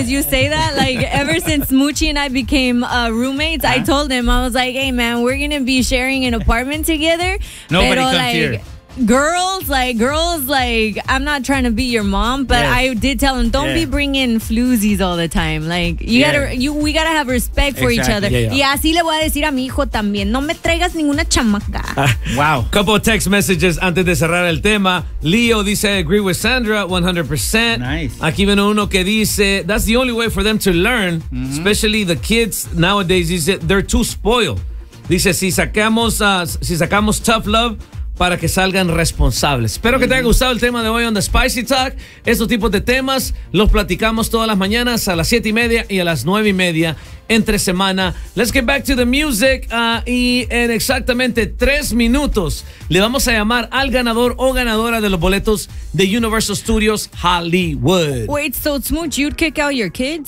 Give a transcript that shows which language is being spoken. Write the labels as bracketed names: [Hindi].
[English] Is you say that, like, ever since Muchi and I became roommates, I told him, I was like, hey, man, we're going to be sharing an apartment together. Nobody [Spanish] pero, [English] comes like, here. Girls, I'm not trying to be your mom, but yes. I did tell him, don't be bringing floozies all the time. Like, we gotta have respect for each other. Yeah. [Spanish] Y así le voy a decir a mi hijo también, no me traigas ninguna chamaca. [English] Wow. Couple of text messages [Spanish] antes de cerrar el tema. Leo dice, [English] I agree with Sandra 100%. Nice. [Spanish] Aquí viene uno que dice, [English] that's the only way for them to learn, especially the kids nowadays, they're too spoiled. [Spanish] Dice, si sacamos [English] tough love, [Spanish] para que salgan responsables. Espero que te haya gustado el tema de hoy [English] on the Spicy Talk. [Spanish] Estos tipos de temas los platicamos todas las mañanas a las 7:30 y a las 9:30 entre semana. [English] Let's get back to the music. [Spanish] Y en exactamente 3 minutos le vamos a llamar al ganador o ganadora de los boletos de Universal Studios Hollywood. [English] Wait, so Smooch, you'd kick out your kids?